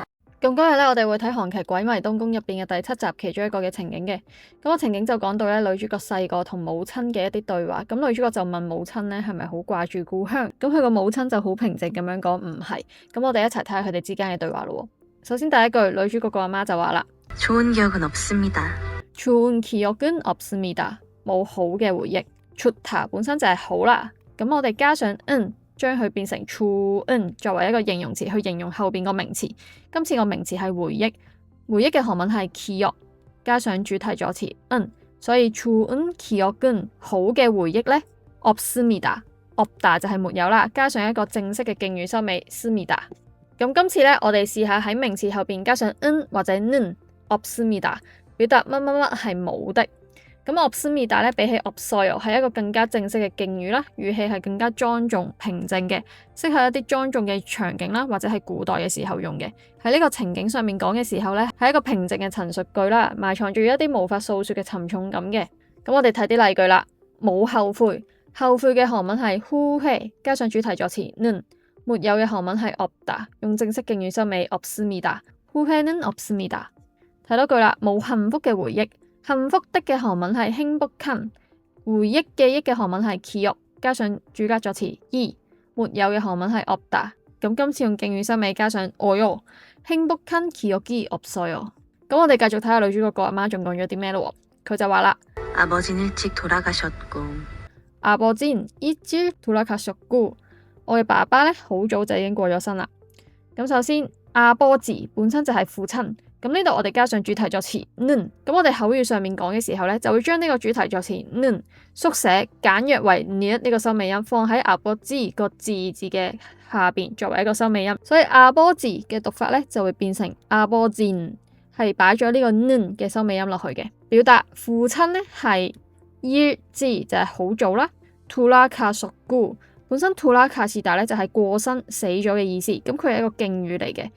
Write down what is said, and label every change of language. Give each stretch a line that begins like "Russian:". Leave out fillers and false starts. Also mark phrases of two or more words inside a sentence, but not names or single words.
Cantonese: 咁嗰日咧，我哋會睇韓劇《鬼迷東宮》入邊嘅第7集其中一個嘅情景嘅。咁個情景就講到咧，女主角細個同母親嘅一啲對話。咁女主角就問母親咧係咪好掛住故鄉？咁佢個母親就好平靜咁樣講唔係。咁我哋一齊睇下佢哋之間嘅對話咯。首先第一句，女主角個阿媽就話啦，
Korean: 좋은 기억은 없습니다。 좋은 기억은 없습니다。
Cantonese: 冇好嘅回憶。좋다本身就係好啦，咁我哋加上將佢變成좋은作為一個形容詞去形容後邊個名詞。今次個名詞係回憶，回憶嘅韓文係기억，加上主題助詞所以
Korean: 좋은 기억은
Cantonese: 好嘅回憶呢 없습니다。없다 就係沒有啦，加上一個正式嘅敬語收尾습니다。咁今次呢，我哋試下喺名詞後邊加上或者
Korean: 는 없습니다，
Cantonese: 表達乜乜乜係冇的。咁없습니다咧，比起없어요係一個更加正式嘅敬語啦，語氣係更加莊重平靜嘅，適合一啲莊重嘅場景啦，或者係古代嘅時候用嘅。喺呢個情景上面講嘅時候咧，係一個平靜嘅陳述句啦，埋藏住一啲無法訴說嘅沉重感嘅。咁我哋睇啲例句啦，冇後悔，後悔嘅韓文係후회，加上主題助詞는，沒有嘅韓文係없다，用正式敬語收尾 없습니다，
Korean: 후회는 없습니다。
Cantonese: 睇多句啦，冇幸福嘅回憶。幸福的嘅韓文係행복한，回憶記憶嘅韓文係기억，加上主格助詞이，沒有嘅韓文係없다。咁今次用敬語收尾加上 어요，
Korean: 행복한 기억이 없어요。
Cantonese: 咁我哋繼續睇下女主角個阿媽仲講咗啲咩咯。佢就話啦，
Korean: 아버지는 일찍 돌아가셨고， 아버지는 일찍 돌아가셨고，
Cantonese: 我嘅爸爸咧好早就已經過咗身啦。咁首先아버지本身就係父親。咁呢度我哋加上主題助詞는，咁我哋口語上面講嘅時候咧，就會將呢個主題助詞는縮寫簡約為니呢個收尾音，放喺아버지個字嘅下邊作為一個收尾音，所以아버지嘅讀法咧就會變成아버진，係擺咗呢個는嘅收尾音落去嘅，表達父親咧係일찍就係好早啦，돌아가셨고本身돌아가시다咧就係過身死咗嘅意思，咁佢係一個敬語嚟嘅。